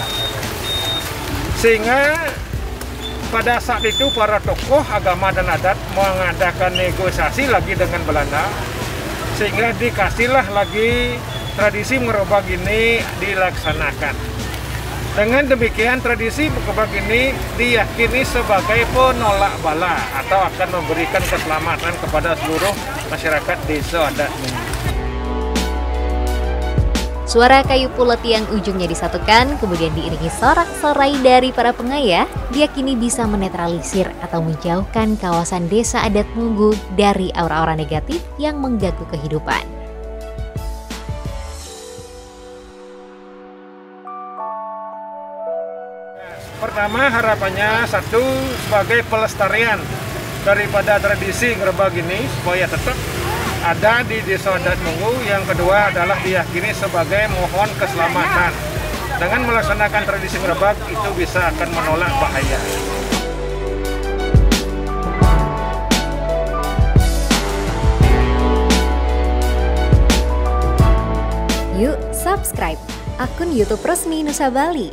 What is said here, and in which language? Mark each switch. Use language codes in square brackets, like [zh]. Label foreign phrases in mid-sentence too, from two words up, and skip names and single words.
[id] Sehingga pada saat itu para tokoh agama dan adat mengadakan negosiasi lagi dengan Belanda, sehingga dikasihlah lagi tradisi mengerobak ini dilaksanakan. Dengan demikian tradisi mengerobak ini diyakini sebagai penolak bala atau akan memberikan keselamatan kepada seluruh masyarakat desa adat Mengui. Suara kayu pulet yang ujungnya disatukan kemudian diiringi sorak-sorai dari para pengayah diyakini bisa menetralisir atau menjauhkan kawasan desa adat Mengui dari aura-aura negatif yang mengganggu kehidupan. Pertama, harapannya satu, sebagai pelestarian daripada tradisi ngerebag ini supaya tetap ada di desa adat Mengui. Yang kedua adalah diyakini sebagai mohon keselamatan. Dengan melaksanakan tradisi ngerebag itu bisa akan menolak bahaya. Yuk subscribe akun YouTube resmi Nusa Bali.